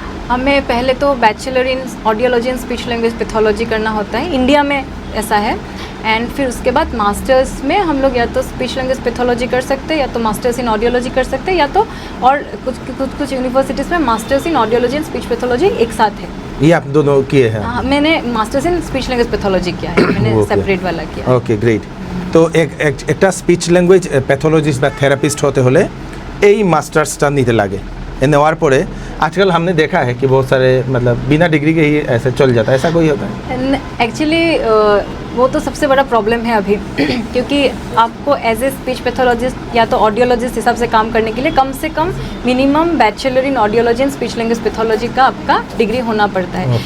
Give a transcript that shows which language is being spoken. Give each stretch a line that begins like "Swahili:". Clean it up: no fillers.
Hindi: हमें पहले तो bachelor in audiology and speech language pathology करना होता है, इंडिया में ऐसा है, एंड फिर उसके बाद मास्टर्स में हम लोग या तो स्पीच लैंग्वेज पैथोलॉजी कर सकते हैं या तो मास्टर्स इन ऑडियोलॉजी कर सकते हैं या तो और कुछ यूनिवर्सिटीज़ में masters in audiology and speech pathology एक साथ है। ये आप दोनों किए हैं? हाँ, मैंने masters in speech language pathology किया है, मैंने सेपरेट वाला किया। Okay great.
Bangla: तो একটা স্পিচ ল্যাঙ্গুয়েজ প্যাথোলজিস্ট বা থেরাপিস্ট হতে হলে এই মাস্টার্সটা নিতে লাগে,
Hindi: नेवार पड़े आजकल हमने देखा है कि बहुत सारे मतलब बिना डिग्री के ही ऐसे चल जाता है, ऐसा कोई होता है? एक्चुअली वो तो सबसे बड़ा प्रॉब्लम है अभी क्योंकि आपको एज ए स्पीच पैथोलॉजिस्ट या तो ऑडियोलॉजिस्ट हिसाब से काम करने के लिए कम से कम minimum bachelor in audiology and speech language pathology का आपका डिग्री होना पड़ता है।